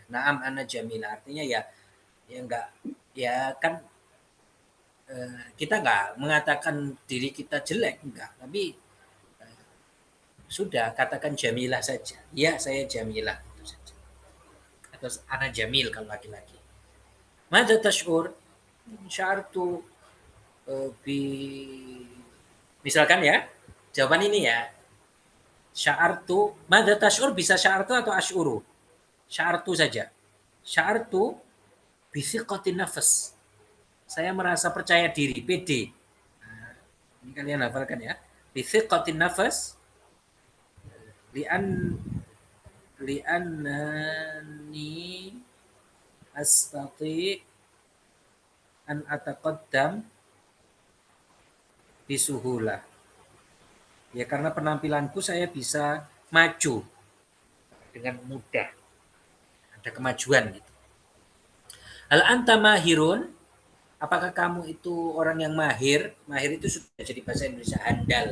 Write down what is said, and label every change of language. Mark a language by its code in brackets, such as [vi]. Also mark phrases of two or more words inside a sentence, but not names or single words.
[ar] نعم أنا جميلة, [id] artinya ya enggak, ya kan kita nggak mengatakan diri kita jelek, enggak. Tapi sudah katakan jamilah saja. Ya saya jamilah. Itu saja. Atau [ar] أنا جميل [id] kalau laki-laki. [ar] ماذا تشعر؟ شعرت بـ, [id] misalkan ya, jawaban ini ya. [ar] شعرت، ماذا تشعر bisa شعرت atau أشعر? [id] Sya'artu saja. [ar] شعرت بثقة النفس. [id] Saya merasa percaya diri, pede. Nah, ini kalian hafalkan ya. [ar] بثقة النفس لأن لأنني استطعت أن أتقدم بسهولة. [id] Ya karena penampilanku saya bisa maju dengan mudah. Ada kemajuan gitu. [ar] هل أنت ماهر? [id] Apakah kamu itu orang yang mahir? Mahir itu sudah jadi bahasa Indonesia handal.